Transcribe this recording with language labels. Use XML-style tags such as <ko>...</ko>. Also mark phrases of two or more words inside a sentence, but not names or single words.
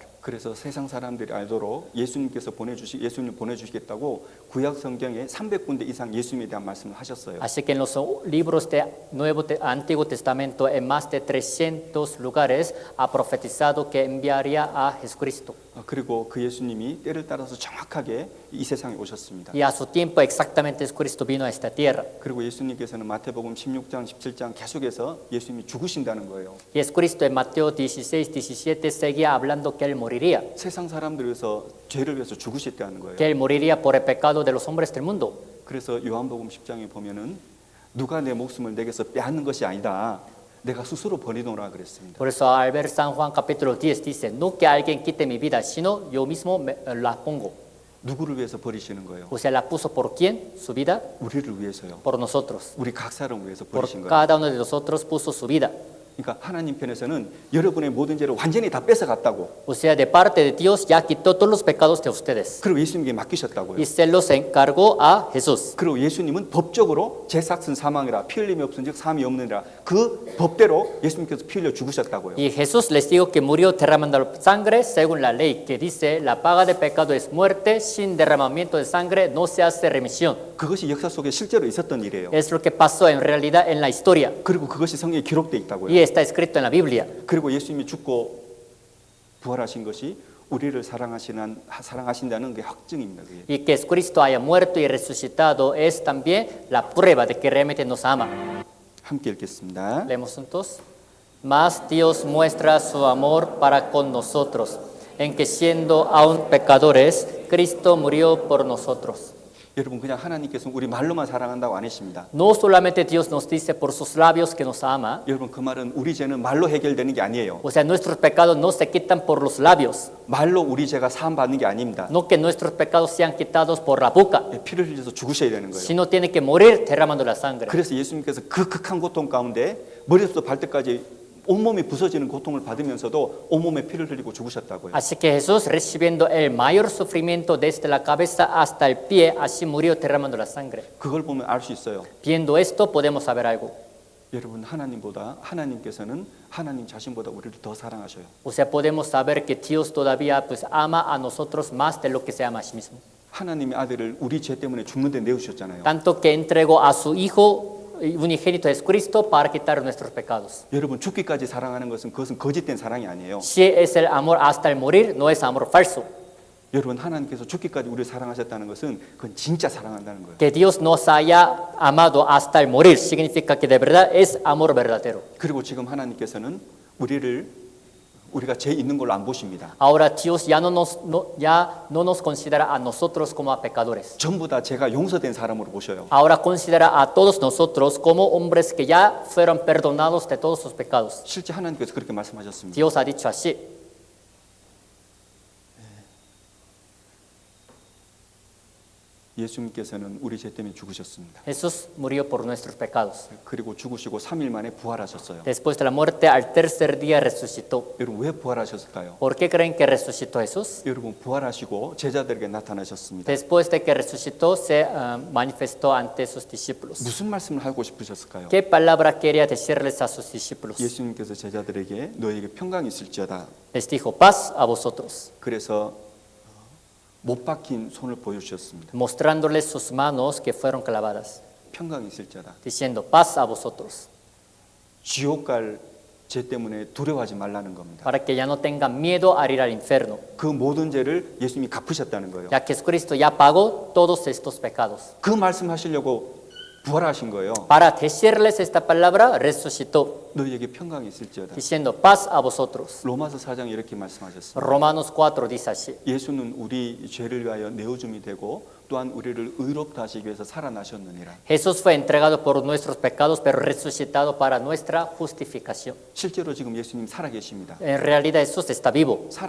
<ko>그래서 세상 사람들이 알도록 예수님 보내주시겠다고 구약 성경에 300군데 이상 예수님에 대한 말씀을 하셨어요.</ko> <es>Así que en los libros de Antiguo Testamento, en más de 300 lugares, ha profetizado que enviaría a Jesucristo.</es> <ko>그리고 그 예수님이 때를 따라서 정확하게 이 세상에 오셨습니다.</ko> <es>Y a su tiempo exactamente Jesucristo vino a esta tierra.</es> <ko>그리고 예수님께서는 마태복음 16장, 17장 계속해서 예수님이 죽으신다는 거예요.</ko> <es>Y Jesucristo en Mateo 16, 17 seguía hablando que Él moriría.</es> <ko>세상 사람들을 위해서 죄를 위해서 죽으셨다는 거예요.</ko> <es>Que Él moriría por el pecado de los hombres del mundo.</es> <ko>그래서 요한복음 10장에 보면은 누가 내 목숨을 내게서 빼앗는 것이 아니다. 내가 스스로 버리노라 그랬습니다.</ko> <es>Por eso al ver San Juan capítulo 10 dice, no que alguien quite mi vida, sino yo mismo la pongo.</es> <ko>누구를 위해서 버리시는 거예요?</ko> <es>O sea, la puso por quién, su vida,</es> <ko>우리를 위해서요.</ko> <es>por nosotros.</es> <ko>우리 각 사람 위해서</ko> <es>Por</es> <ko>버리신 거예요.</ko> <es>cada uno de nosotros puso su vida.</es> <ko>그러니까 하나님 편에서는 여러분의 모든 죄를 완전히 다 뺏어갔다고.</ko> <es>O sea, de parte de Dios ya quitó todos los pecados de ustedes.</es> <ko>그리고 예수님께 맡기셨다고요.</ko> <es>Y se los encargó a Jesús.</es> <ko>그리고 예수님은 법적으로 죄삭은 사망이라 피 흘림이 없은즉 사함이 없느니라 그 법대로 예수님께서 피 흘려 죽으셨다고요.</ko> <es>Y Jesús les dijo que murió derramando sangre según la ley, que dice, la paga de pecado es muerte, sin derramamiento de sangre no se hace remisión.</es> <ko>그것이 역사 속에 실제로 있었던 일이에요.</ko> <es>Es lo que pasó en realidad en la historia.</es> <ko>그리고 그것이 성경에 기록되어 있다고요.</ko> <es>Y está escrito en la Biblia.</es> <ko>그리고 예수님이 죽고 부활하신 것이 우리를 사랑하신다는 게 확증입니다. 그게.</ko> <es>Y que Cristo haya muerto y resucitado es también la prueba de que realmente nos ama.</es> <ko>함께 읽겠습니다.</ko> <es>Leemos juntos. Mas Dios muestra su amor para con nosotros, en que siendo aún pecadores, Cristo murió por nosotros.</es> <ko>여러분 그냥 하나님께서 우리 말로만 사랑한다고 안 하십니다.</ko> <es>No solamente Dios nos dice por sus labios que nos ama,</es> <ko>여러분 그 말은 우리 죄는 말로 해결되는 게 아니에요.</ko> <es>o sea, nuestros pecados no se quitan por los labios,</es> <ko>말로 우리 죄가 사함 받는 게 아닙니다.</ko> <es>no que nuestros pecados sean quitados por la boca,</es> <ko>피를 흘려서 죽으셔야 되는 거예요.</ko> <es>sino tiene que morir derramando la sangre.</es> <ko>그래서 예수님께서 그 극한 고통 가운데 머리부터 발끝까지 온몸이 부서지는 고통을 받으면서도 온몸에 피를 흘리고 죽으셨다고요.</ko> <es>Así que Jesús, recibiendo el mayor sufrimiento desde la cabeza hasta el pie, así murió derramando la sangre.</es> <ko>그걸 보면 알 수 있어요.</ko> <es>Viendo esto, podemos saber algo.</es> <ko>여러분 하나님께서는 하나님 자신보다 우리를 더 사랑하셔요.</ko> <es>O sea, podemos saber que Dios todavía pues ama a nosotros más de lo que se ama a sí mismo.</es> <ko>하나님의 아들을 우리 죄 때문에 죽는데 내주셨잖아요.</ko> <es>Tanto que entregó a su Hijo unigénito Jesucristo para quitar nuestros pecados.</es> <ko>여러분 죽기까지 사랑하는 그것은 거짓된 사랑이 아니에요.</ko> <es>Si es el amor hasta el morir, no es amor falso.</es> <ko>여러분 하나님께서 죽기까지 우리를 사랑하셨다는 것은 그건 진짜 사랑한다는 거예요.</ko> <es>Que Dios nos haya amado hasta el morir significa que de verdad es amor verdadero.</es> <ko>그리고 지금 하나님께서는 우리가 죄 있는 걸로 안 보십니다.</ko> <es>Ahora Dios ya no nos considera a nosotros como a pecadores.</es> <ko>전부 다 죄가 용서된 사람으로 보셔요.</ko> <es>Ahora considera a todos nosotros como hombres que ya fueron perdonados de todos sus pecados.</es> <ko>실제 하나님께서 그렇게 말씀하셨습니다.</ko> <es>Dios ha dicho así.</es> <ko>예수님께서는 우리 죄 때문에 죽으셨습니다.</ko> <es>Jesús murió por nuestros pecados.</es> <ko>그리고 죽으시고 3일 만에 부활하셨어요.</ko> <es>Después de la muerte, al tercer día resucitó.</es> <ko>여러분 왜 부활하셨을까요?</ko> <es>¿Por qué creen que resucitó Jesús?</es> <ko>여러분 부활하시고 제자들에게 나타나셨습니다.</ko> <es>Después de que resucitó, se manifestó ante sus discípulos.</es> <ko>무슨 말씀을 하고 싶으셨을까요?</ko> <es>¿Qué palabra quería decirles a sus discípulos?</es> <ko>예수님께서 제자들에게 너에게 평강이 있을지어다.</ko> <es>Les dijo, paz a vosotros,</es> <ko>그래서 못 박힌 손을 보여주셨습니다.</ko> <es>mostrándoles sus manos que fueron clavadas,</es> <ko>평강이 있을지어다.</ko> <es>diciendo, paz a vosotros,</es> <ko>지옥 갈 죄 때문에 두려워하지 말라는 겁니다.</ko> <es>para que ya no tengan miedo a ir al infierno,</es> <ko>그 모든 죄를 예수님이 갚으셨다는 거예요.</ko> <es>ya que Jesucristo ya pagó todos estos pecados.</es> <ko>그 말씀하시려고 부활하신 거예요.</ko> <es>Para decirles esta palabra, resucitó,</es> <ko>너희에게 평강이 있을지어다.</ko> <es>diciendo, paz a vosotros.</es> <ko>로마서 4장에 이렇게 말씀하셨습니다.</ko> <es>Romanos 4 dice así.</es> <ko>예수는 우리 죄를 위하여 내어줌이 되고 또한 우리를 의롭다 하시기 위해서 살아나셨느니라.</ko> <es>Jesús fue entregado por nuestros pecados, pero resucitado para nuestra justificación.</es> <ko>실제로 지금 예수님 살아계십니다.</ko> <es>En realidad Jesús está vivo.</es>